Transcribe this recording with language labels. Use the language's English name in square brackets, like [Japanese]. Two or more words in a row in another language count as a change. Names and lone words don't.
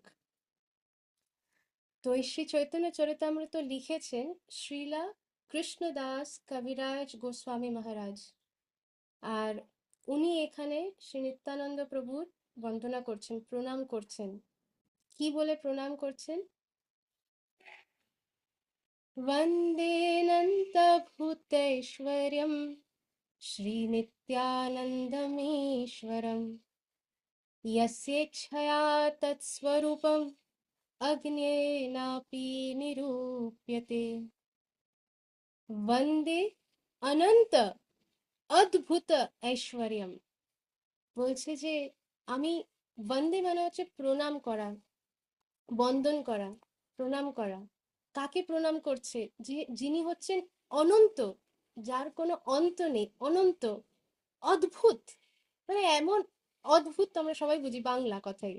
[Bangla] তো এই শ্রী চৈতন্য চরিতামৃত লিখেছেন শ্রীলা কৃষ্ণদাস কবিরাজ গোস্বামী মহারাজ। আর উনি এখানে শ্রী নিত্যানন্দ প্রভুর বন্দনা করছেন, প্রণাম করছেন। কি বলে প্রণাম করছেন? [Sanskrit] वन्देऽनन्तभूतैश्वर्यं श्रीनित्यानन्दमीश्वरं यस्येच्छया तत्स्वरूपं अग्न्येनापि निरूप्यते वन्दे অনন্ত অদ্ভুত ঐশ্বর্যম। [Bangla] বলছে যে আমি, বন্দে মানে হচ্ছে প্রণাম করা, বন্দন করা, প্রণাম করা। কাকে প্রণাম করছে? যে যিনি হচ্ছেন অনন্ত, যার কোনো অন্ত নেই, অনন্ত, অদ্ভুত, মানে এমন অদ্ভুত, আমরা সবাই বুঝি বাংলা কথায়।